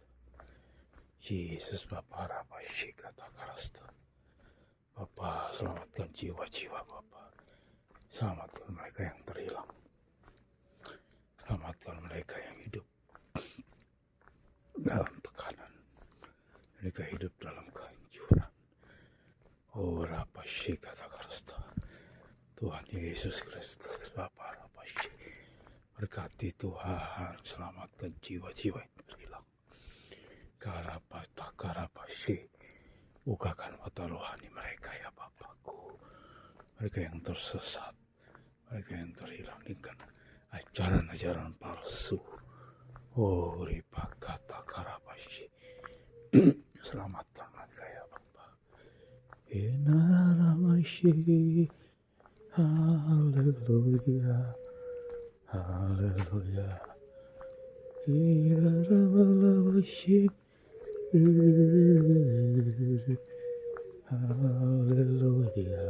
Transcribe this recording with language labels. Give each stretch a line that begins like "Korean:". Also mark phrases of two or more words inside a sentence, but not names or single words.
Indonesian: Jesus Papa Rabashikata Karasta. Papa, selamatkan jiwa-jiwa Papa. Selamatkan mereka yang terhilang. Selamatkan mereka yang hidup dalam tekanan. Mereka hidup dalam kehancuran. Oh, Rapashi kata Karasta. Tuhan Yesus Kristus, Bapa Rapashi. Berkati Tuhan, selamatkan jiwa-jiwa yang terhilang. Karapata Karapashi. Bukakan mata rohani mereka ya Bapakku. Mereka yang tersesat. Mereka yang terhilang dengan ajaran-ajaran palsu. Oh, Ripakata Karapashi. Selamatkan mereka ya Bapak. Inaramashi. Haleluya. Haleluya. Inaramashi. Haleluya.